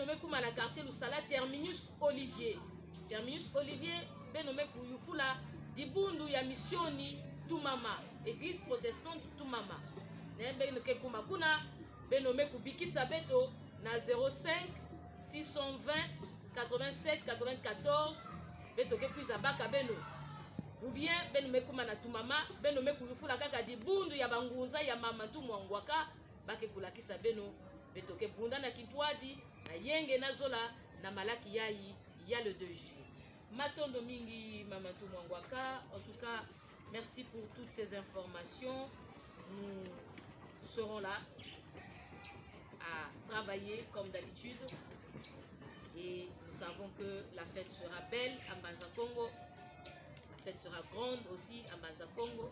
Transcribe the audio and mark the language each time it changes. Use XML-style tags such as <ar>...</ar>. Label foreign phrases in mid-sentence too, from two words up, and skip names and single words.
<ktu>mekuma na quartier Lusala terminus Olivier beno meku yufula dibundu ya misioni Tumama église protestante Tumama ne beno ke kuma kuna beno meku bikisa beto na 05 620 87 94 beto ke kuiza baka beno</ktu> <fr>ou bien</fr> <ktu>beno mekuma na Tumama beno meku yufula kaka dibundu ya bangunza ya mama tumwangwaka bake kulakisa beno beto ke bunda na kitwadi na yenge na zola na malaki yayi ya</ktu> <fr>le 2 juillet.</fr> <ktu>Matondo mingi mama tumwangwaka.</ktu> <fr>En tout cas, merci pour toutes ces informations. Nous serons là à travailler comme d'habitude et nous savons que la fête sera belle à Mbanza Congo. La fête sera grande aussi à Mbanza Congo.</fr>